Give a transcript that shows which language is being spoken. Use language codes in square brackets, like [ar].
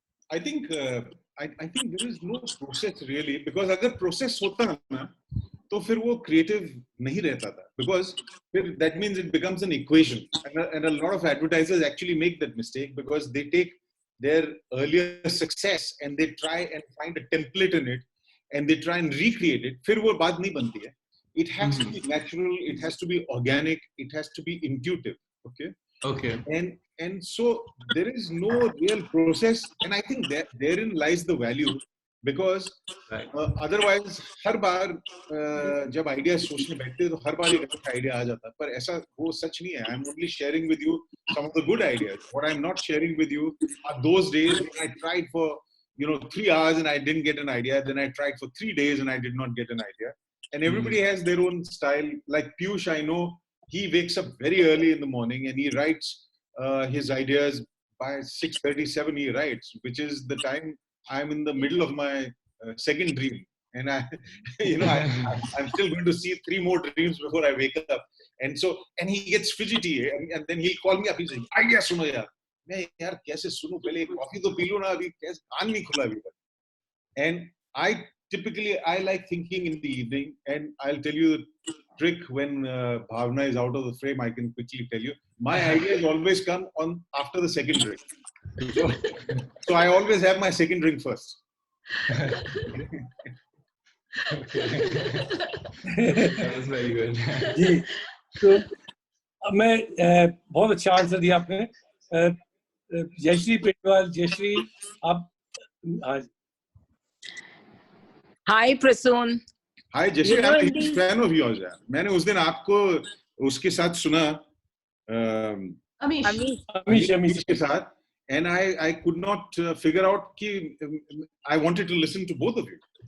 [en] I think there is no process really, because [hi] अगर process होता ना तो फिर वो creative नहीं रहता था, [en] because that means it becomes an equation, and a lot of advertisers actually make that mistake because they take their earlier success and they try and find a template in it and they try and recreate it. [hi] फिर वो बात नहीं बनती है. [en] It has to be natural, it has to be organic, it has to be intuitive. Okay. Okay. And so there is no real process, and I think that therein lies the value, because otherwise [hi] हर बार जब idea सोचने बैठते हैं तो हर बार एक अच्छा idea आ जाता है, पर ऐसा वो सच नहीं है. [en] I'm only sharing with you some of the good ideas. What I'm not sharing with you are those days when I tried for 3 hours and I didn't get an idea, then I tried for 3 days and I did not get an idea. And everybody has their own style. Like Piyush, I know he wakes up very early in the morning and he writes his ideas by 6:37. He writes, which is the time I'm in the middle of my second dream, and I'm still going to see 3 more dreams before I wake up. And he gets fidgety, and then he'll call me up. He's saying, [hi] "Idea suno yaar." मैं यार कैसे सुनूं, पहले coffee तो P लूं ना, अभी कैसे कान नहीं खुला अभी तक. [en] And I like thinking in the evening, and I'll tell you the trick when Bhavna is out of the frame. I can quickly tell you my ideas always come on after the second drink. So I always have my second drink first. That was very good. [hi] जी, तो मैं बहुत अच्छा answer दिया आपने. जयश्री पेटवाल, जयश्री आप. [en] Hi Prasoon. Hi Jayashree, I'm a huge fan of yours. [hi] यार. मैंने उस दिन आपको उसके साथ सुना, अमीश के साथ, [en] and I could not figure out [hi] कि [en] I wanted to listen to both of you.